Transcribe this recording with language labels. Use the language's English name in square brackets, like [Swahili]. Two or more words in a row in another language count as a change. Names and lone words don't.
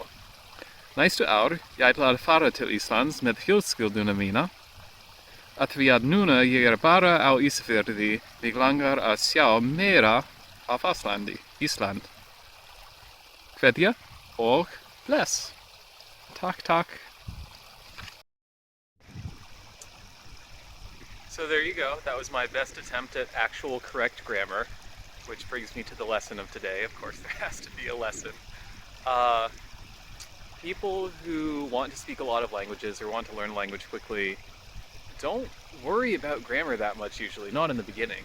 [Icelandic] Næstu ár ég ætla að fara til Íslands með fjölskylduna mína. Að því að núna ég bara á Ísafjörði, mig langar að sjá meira af Ísland. Kveðja og bless. Takk. [English] So there you go. That was my best attempt at actual correct grammar, which brings me to the lesson of today. Of course, there has to be a lesson. People who want to speak a lot of languages or want to learn language quickly don't worry about grammar that much usually, not in the beginning.